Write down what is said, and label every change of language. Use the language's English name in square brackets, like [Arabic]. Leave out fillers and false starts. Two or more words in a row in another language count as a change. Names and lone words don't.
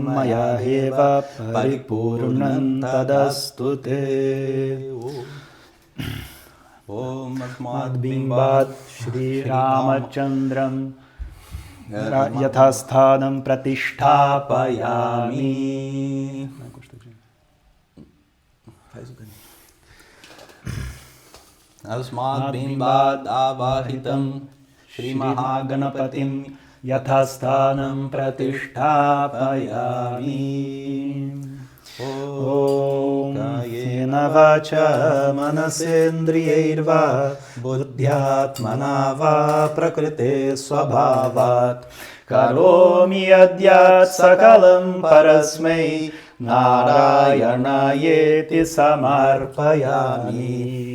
[Sanskrit] Maya Heva Paripurnam Tadastute. Om Madbimbat Shri Ramachandram Yathasthanam Pratishthapayami. [Portuguese] Faz o caminho. [Sanskrit] Asmad Bimbad Avahitam Shri Mahaganapatim Yathasthanam Pratishthapayami. Om Yena Vacha Manasendriyairva Buddhyatmana Va Prakrite Swabhavat Karomi Adyat Sakalam Parasmai Narayanayeti Samarpayami.